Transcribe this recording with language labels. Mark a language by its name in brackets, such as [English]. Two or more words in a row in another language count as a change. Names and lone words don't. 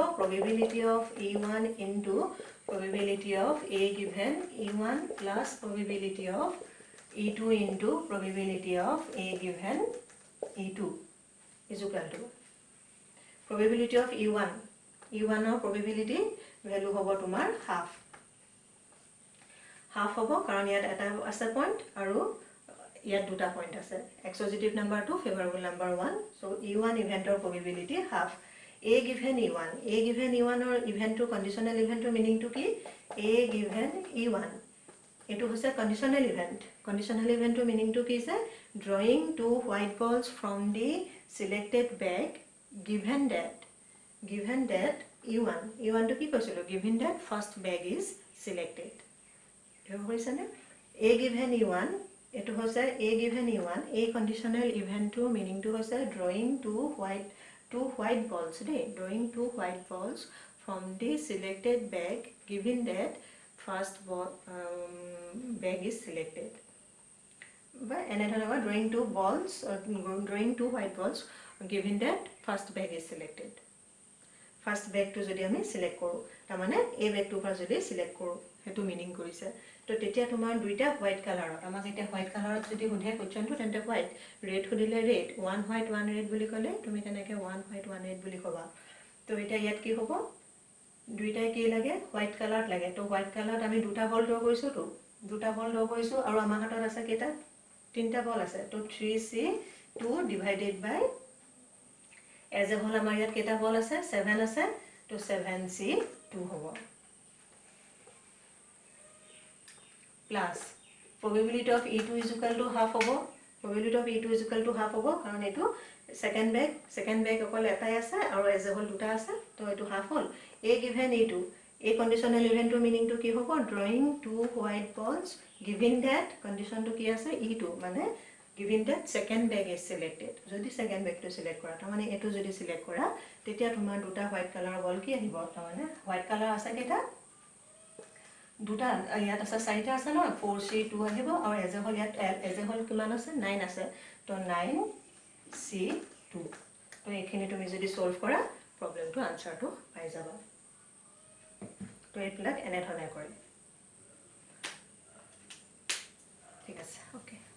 [English] probability of E1 into probability of A given E1 plus probability of E2 into probability of A given E2 is equal to probability of E1 or probability value [Assamese] হ'ব তোমাৰ [English] half [Assamese] হ'ব কাৰণ ইয়াত এটা আছে পইণ্ট আৰু ইয়াত দুটা পইণ্ট আছে এক্সপজিটিভ নাম্বাৰ 2 ফেভাৰেবল নাম্বাৰ 1 সো e1 ইভেন্টৰ probability half a given e1 or ইভেন্টৰ কন্ডিশনাল ইভেন্টৰ মিনিংটো কি a given e1 এটো হৈছে কন্ডিশনাল ইভেন্টৰ মিনিংটো কি আছে [English] drawing 2 white balls from the selected bag given that e1 to [Assamese] কি কৈছিলো [English] given that first bag is selected [Assamese] এটো হৈছে নে [English] a given e1 [Assamese] এটো হৈছে [English] a given e1 a conditional event to meaning to হৈছে drawing 2 white balls drawing 2 white balls from the selected bag given that first bag is selected but another drawing 2 white balls given that first bag is selected [Assamese] ফাৰ্ষ্ট বেগটো যদি আমি সিলেক্ট কৰোঁ তাৰমানে এই বেগটোৰ পৰা যদি সিলেক্ট কৰোঁ সেইটো মিনিং কৰিছে তো তেতিয়া তোমাৰ দুইটা হোৱাইট কালাৰত আমাক এতিয়া হোৱাইট কালাৰত যদি সোধে কুৱেশ্যনটো তেন্তে হোৱাইট ৰেড সুধিলে ৰেড ওৱান হোৱাইট ওৱান ৰেড বুলি ক'লে তুমি তেনেকৈ ওৱান হোৱাইট ওৱান ৰেড বুলি ক'বা তো এতিয়া ইয়াত কি হ'ব দুইটাই কি লাগে হোৱাইট কালাৰত লাগে তো হোৱাইট কালাৰত আমি দুটা বল ড্ৰ কৰিছোঁ তো দুটা বল ড্ৰ কৰিছোঁ আৰু আমাৰ হাতত আছে কেইটা তিনিটা বল আছে তো 3C2 ডিভাইডেড বাই [English] as a whole [Assamese] আমাৰ ইয়াত কেইটা বল আছে 7 আছে তো 7C2 হ'ব [English] প্লাছ probability of E2 is equal to half হ'ব probability of E2 is equal to half হ'ব [Assamese] কাৰণ এইটো সেকেন্ড বেগ অকল এটাই আছে আৰু এজ এ হোল দুটা আছে তো এইটো হাফ হ'ল a given E2 এই কন্ডিশনাল ইভেন্টৰ মিনিংটো কি হ'ব [English] drawing two white balls given that [Assamese] কন্ডিশনটো কি আছে E2 মানে [English] given that second bag is selected [Assamese] যদি [English] second bag [Assamese] to select কৰা তাৰ মানে এটো যদি সিলেক্ট কৰা তেতিয়া তোমাৰ দুটা হোৱাইট কালাৰৰ বল কি আহিব তাৰ মানে হোৱাইট কালাৰ আছে কেইটা দুটা ইয়াত আছে চাৰিটা আছে ন 4C2 আহিব আৰু এজ এ হোল ইয়াত এজ এ হোল কিমান আছে 9 আছে তো 9C2 তো এইখিনি তুমি যদি সলভ কৰা প্ৰবলেমটো আনসাৰটো পাই যাবা তো এইবিলাক এনে ধৰণে কৰিম ঠিক আছে